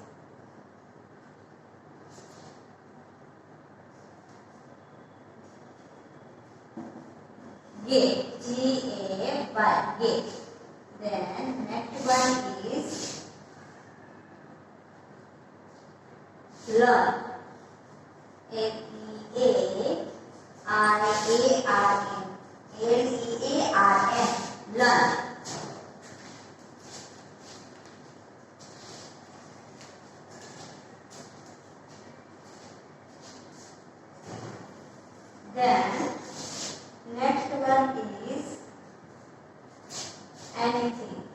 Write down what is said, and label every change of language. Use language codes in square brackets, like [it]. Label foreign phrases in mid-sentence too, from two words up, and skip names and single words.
[en] Gate. GAY. Gate. Then next one is learn. L-E-A-R-A-R-N. L-E-A-R-N. Learn. Then next one is anything.